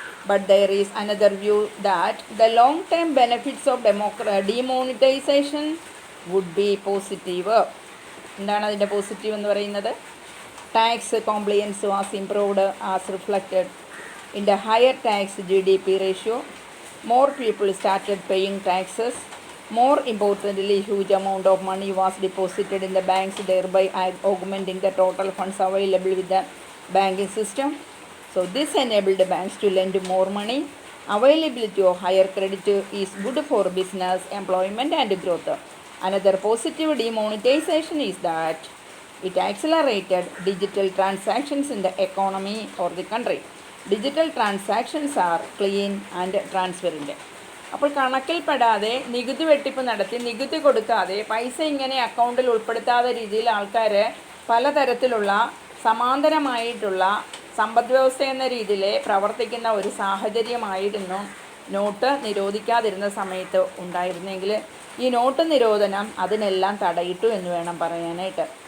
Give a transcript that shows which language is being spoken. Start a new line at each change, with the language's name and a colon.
English: But there is another view that the long term benefits of demonetization would be positive.
Malayalam: എന്താണ് അതിൻ്റെ positive എന്ന് പറയുന്നത്?
English: Tax compliance was improved as reflected in the higher tax GDP ratio. More people started paying taxes. More importantly, huge amount of money was deposited in the banks, thereby augmenting the total funds available with the banking system. So this enabled banks to lend more money. Availability of higher credit is good for business, employment and growth. Another positive demonetization is that it accelerated digital transactions in the economy or the country. Digital transactions are clean and transparent.
Malayalam: അപ്പോൾ കണക്കിൽപ്പെടാതെ നികുതി വെട്ടിപ്പ് നടത്തി നികുതി കൊടുക്കാതെ പൈസ ഇങ്ങനെ അക്കൗണ്ടിൽ ഉൾപ്പെടുത്താത്ത രീതിയിൽ ആൾക്കാർ പലതരത്തിലുള്ള സമാന്തരമായിട്ടുള്ള സമ്പദ് വ്യവസ്ഥ എന്ന രീതിയിൽ പ്രവർത്തിക്കുന്ന ഒരു സാഹചര്യമായിരുന്നു നോട്ട് നിരോധിക്കാതിരുന്ന സമയത്ത് ഉണ്ടായിരുന്നെങ്കിൽ ഈ നോട്ട് നിരോധനം അതിനെല്ലാം തടയിട്ടു എന്ന് വേണം പറയാനായിട്ട്.